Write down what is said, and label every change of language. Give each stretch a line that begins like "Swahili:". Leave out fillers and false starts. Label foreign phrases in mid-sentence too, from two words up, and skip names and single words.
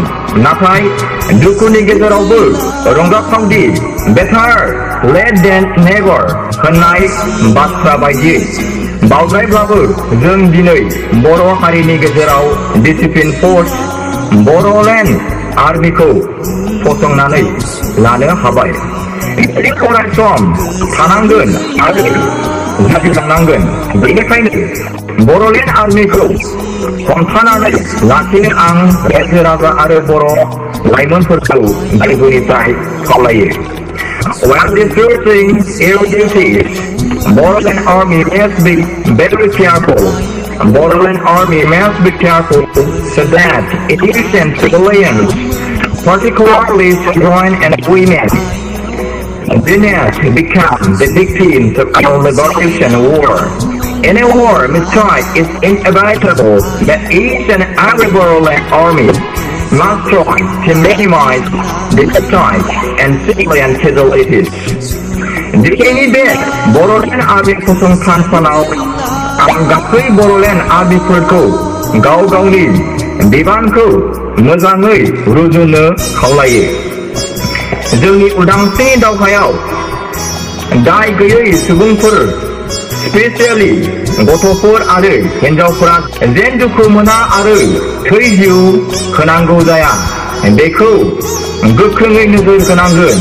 Bodo: नाथाय दुखुनि गेजेरावबो रंजाथावदि
English: better late than never
Bodo: होननाय बाथ्रा बायदियै बावजायब्लाबो जों दिनै बर' हारिनि गेजेराव
English: disciplined force
Bodo: बड'लेण्ड आर्मिखौ फसंनानै लानो हाबाय। अरायसम थानांगोन आरो जाफिनलांनांगोन। बेनिखायनो बड'लेण्ड आर्मिखौ हमथानानै लाखिनो आं रायजो राजा आरो बर' लाइमोनफोरखौ गोरबोनिफ्राय खावलायो।
English: While discussing air duties, Boroland Army must be very careful. Boroland Army must be careful so that innocent civilians, particularly children and women, do not become the victims of our liberation war. In a war, mistrust is inevitable, but each and every Boroland Army must try to minimize the mistrust and civilian casualties.
Bodo: दिनैनि बे बड'लेण्ड आर्मि फसंथान सानाव आं गासै बड'लेण्ड आर्मिफोरखौ गाव गावनि बिबानखौ मोजाङै रुजुनो खावलायो। जोंनि उदांस्रिनि दावहायाव दाय गैयै सुबुंफोर, स्पेसियेलि गथ'फोर आरो हिन्जावफोरा जेन दुखु मोना आरो थै जिउ होनांगौ जाया, बेखौ गोख्रोङै नोजोर होनांगोन।